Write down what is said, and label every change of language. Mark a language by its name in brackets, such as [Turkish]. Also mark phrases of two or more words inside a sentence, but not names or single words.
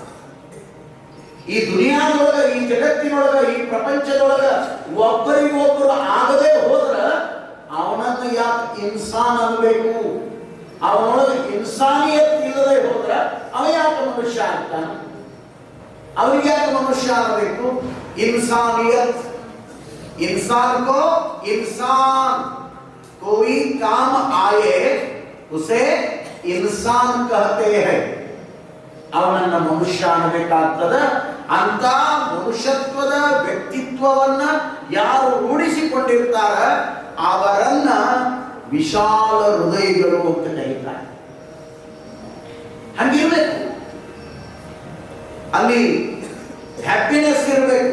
[Kannada] ಈ ದುನಿಯಾದೊಳಗ, ಈ ಜಗತ್ತಿನೊಳಗ, ಈ ಪ್ರಪಂಚದೊಳಗ ಒಬ್ಬರಿಗೊಬ್ಬರು ಆಗದೆ ಹೋದ್ರ ಅವನನ್ನು ಯಾಕೆ ಇನ್ಸಾನ್ ಅನ್ಬೇಕು? ಅವನೊಳಗೆ ಇನ್ಸಾನಿಯತ್ ಇಲ್ಲದೆ ಹೋದ್ರ ಅವ ಯಾಕೆ ಮನುಷ್ಯ ಆಗ್ತಾನ? ಅವನಿಗೆ ಯಾಕೆ ಮನುಷ್ಯ ಆಗಬೇಕು? ಇನ್ಸಾನಿಯತ್, [Hindi] इंसान को इंसान कोई काम आए उसे इंसान कहते हैं. [Kannada] ಅವನನ್ನ ಮನುಷ್ಯ ಅನ್ನಬೇಕಾಗ್ತದ. ಅಂತ ಮನುಷ್ಯತ್ವದ ವ್ಯಕ್ತಿತ್ವವನ್ನ ಯಾರು ರೂಢಿಸಿಕೊಂಡಿರ್ತಾರ ಅವರನ್ನ ವಿಶಾಲ ಹೃದಯಗಳು ಅಂತ ಕರೀತಾರೆ. ಹಂಗಿರ್ಬೇಕು, ಅಲ್ಲಿ ಹ್ಯಾಪಿನೆಸ್ ಇರಬೇಕು.